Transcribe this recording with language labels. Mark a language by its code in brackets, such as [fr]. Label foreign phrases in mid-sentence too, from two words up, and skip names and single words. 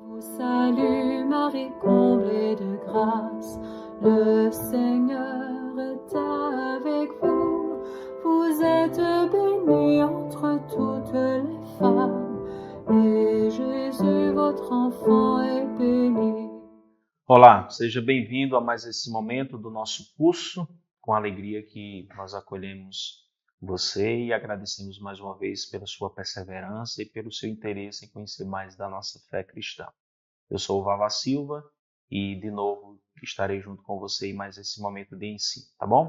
[fr] Salut Marie, comblée de grâce, le Seigneur est avec vous. Vous êtes bénie entre toutes les femmes, et Jésus, votre enfant, est béni. [pt] Olá, seja bem-vindo a mais esse momento do nosso curso. Com alegria que nós acolhemos você e agradecemos mais uma vez pela sua perseverança e pelo seu interesse em conhecer mais da nossa fé cristã. Eu sou o Vava Silva e, de novo, estarei junto com você em mais esse momento de ensino, tá bom?